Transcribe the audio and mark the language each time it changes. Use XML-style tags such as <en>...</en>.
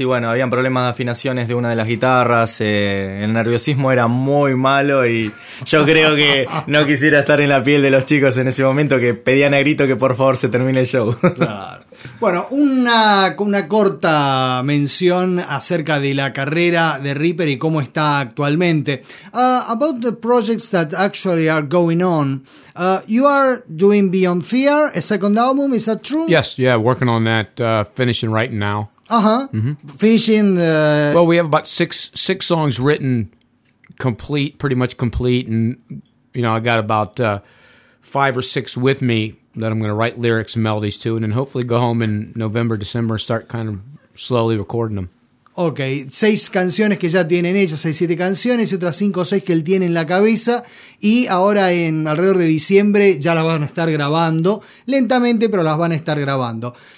<es>Y bueno, habían problemas de afinaciones de una de las guitarras. El nerviosismo era muy malo y yo creo que no quisiera estar en la piel de los chicos en ese momento, que pedían a grito que por favor se termine el show. Claro. Bueno, una corta mención acerca de la carrera de Ripper y cómo está actualmente.</es> <en>About the projects that actually are going on, you are doing Beyond Fear, a second album, is that true? Yes, yeah, working on that, finishing right now. Uh-huh, mm-hmm. Finishing the... Well, we have about six songs written complete, pretty much complete, and, you know, I got about five or six with me that I'm going to write lyrics and melodies to, and then hopefully go home in November, December, start kind of slowly recording them.</en> <es>Okay, seis canciones que ya tienen ellas, seis, siete canciones, y otras cinco o seis que él tiene en la cabeza, y ahora en alrededor de diciembre ya las van a estar grabando, lentamente, pero las van a estar grabando.</es>